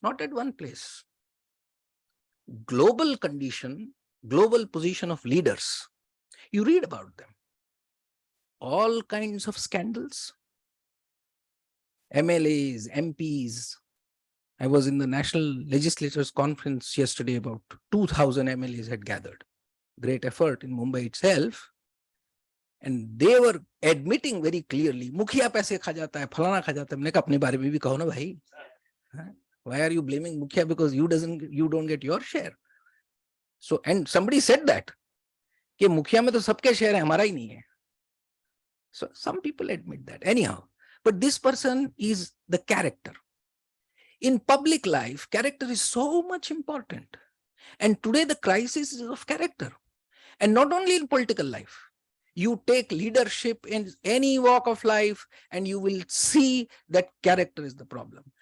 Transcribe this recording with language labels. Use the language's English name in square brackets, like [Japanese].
[English] Not at one place. Global condition, global position of leaders. You read about them. All kinds of scandals. MLAs, MPs. I was in the National Legislators Conference yesterday. About 2,000 MLAs had gathered. Great effort in Mumbai itself. And they were admitting very clearly, [Hindi] मुखिया पैसे खा जाता है, [English] फलाना खा जाता है. [Hindi] मैंने कहा अपने बारे में भी कहो ना भाई. [English] Why are you blaming mukhiya because you don't get your share? So, and somebody said that [Hindi] कि मुखिया में तो सबके शेयर है, हमारा ही नहीं है. [English] So some people admit that. Anyhow, but this person is the character. In public life, character is so much important. And today the crisis is of character. And not only in political life. You take leadership in any walk of life and you will see that character is the problem.